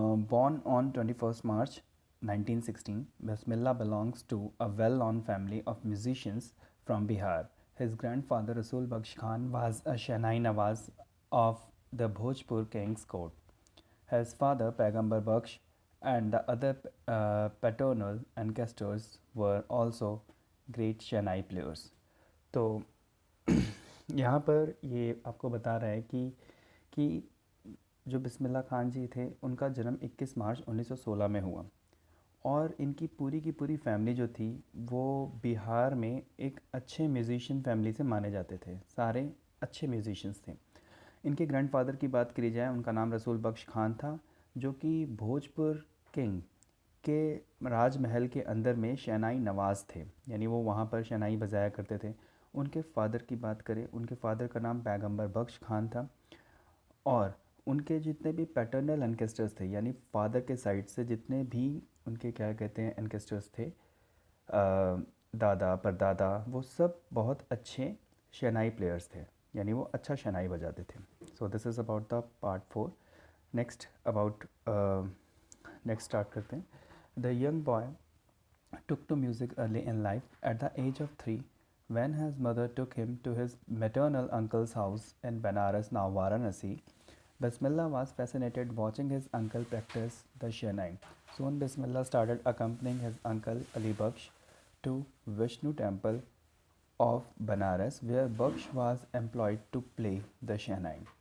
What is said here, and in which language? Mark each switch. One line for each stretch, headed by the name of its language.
English: Born on 21st March 1916, Bismillah belongs to a well-known family of musicians from Bihar. His grandfather Rasul Baksh Khan was a Shehnai Nawaz of the Bhojpur King's Court. His father Paigambar Baksh and the other paternal ancestors were also great Shehnai players.
Hindi: तो यहाँ पर ये आपको बता रहा है कि जो बिस्मिल्लाह खान जी थे, उनका जन्म 21 मार्च 1916 में हुआ, और इनकी पूरी की पूरी फैमिली जो थी वो बिहार में एक अच्छे म्यूज़िशियन फैमिली से माने जाते थे। सारे अच्छे म्यूज़िशियंस थे। इनके ग्रैंडफादर की बात करी जाए, उनका नाम रसूल बख्श खान था, जो कि भोजपुर किंग के राजमहल के अंदर में शहनाई नवाज़ थे, यानी वो वहाँ पर शहनाई बजाया करते थे। उनके फ़ादर की बात करें, उनके फ़ादर का नाम पैगंबर बख्श खान था, और उनके जितने भी पैटर्नल एनकेस्टर्स थे, यानी फादर के साइड से जितने भी उनके क्या कहते हैं एनकेस्टर्स थे, दादा परदादा, वो सब बहुत अच्छे शहनाई प्लेयर्स थे, यानी वो अच्छा शहनाई बजाते थे।
English: So this is about the part 4। Next about next start
Hindi: करते हैं।
English: The young boy took to music early in life. At the age of 3, when his mother took him to his maternal uncle's house in Banaras, now Varanasi, Bismillah was fascinated watching his uncle practice the Shehnai. Soon Bismillah started accompanying his uncle Ali Baksh to Vishnu temple of Banaras, where Baksh was employed to play the Shehnai.